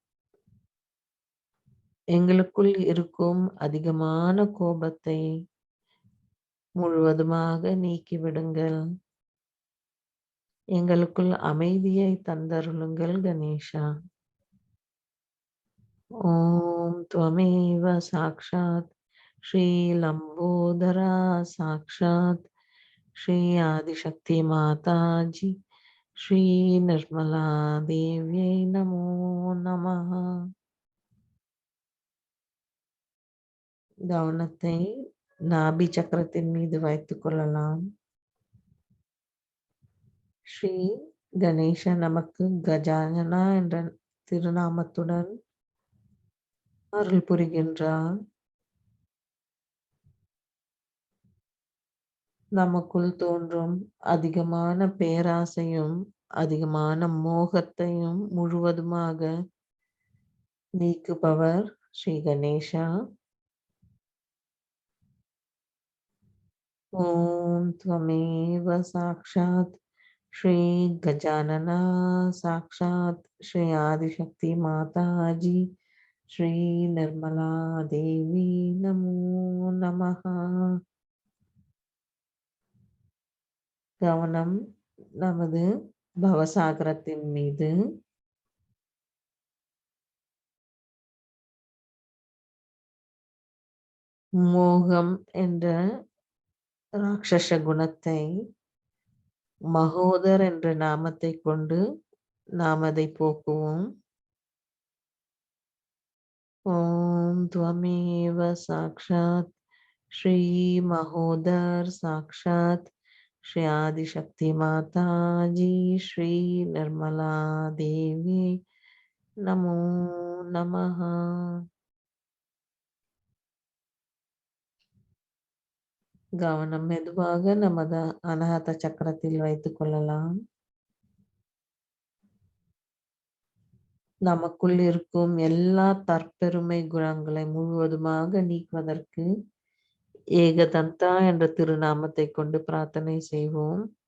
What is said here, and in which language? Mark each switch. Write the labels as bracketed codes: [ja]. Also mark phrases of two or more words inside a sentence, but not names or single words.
[ta] எங்களுக்குள் இருக்கும் அதிகமான கோபத்தை முழுவதுமாக நீக்கிவிடுங்கள். எங்களுக்குள் அமைதியை தந்தருளுங்கள் கணேஷா. [sa] ஓம் त्वमेव साक्षात् श्री लंबोदरा साक्षात् श्री आदिशक्ति माता जी श्री निर्मला देव्यै नमो नमः. [ta] கவனத்தை நாபி சக்கரத்தின் மீது வைத்துக் கொள்ளலாம். ஸ்ரீ கணேச நமக்கு கஜானனா என்ற திருநாமத்துடன் அருள் புரிகின்றார். நமக்குள் தோன்றும் அதிகமான பேராசையும் அதிகமான மோகத்தையும் முழுவதுமாக நீக்குபவர் ஸ்ரீ கணேஷா. [sa] ஓம் त्वमेव साक्षात् श्री गजानना साक्षात् श्री आदिशक्ति माता जी श्री निर्मला देवी नमो नमः. [ta] கவனம் நமது பவசாகரத்தின் மீது. மோகம் என்ற ராட்சச குணத்தை மகோதர் என்ற நாமத்தை கொண்டு நாம் அதை போக்குவோம். [sa] ஓம் त्वमेव साक्षात् श्री महोदर साक्षात् श्री आदिशक्ति माता जी श्री निर्मला देवी नमो नमः. [ta] கவனம் மெதுவாக நமது அநாஹத சக்கரத்தில் வைத்துக் கொள்ளலாம். நமக்குள் இருக்கும் எல்லா தற்பெருமை குணங்களை முழுவதுமாக நீக்குவதற்கு ஏகதந்தா என்ற திருநாமத்தை கொண்டு பிரார்த்தனை செய்வோம்.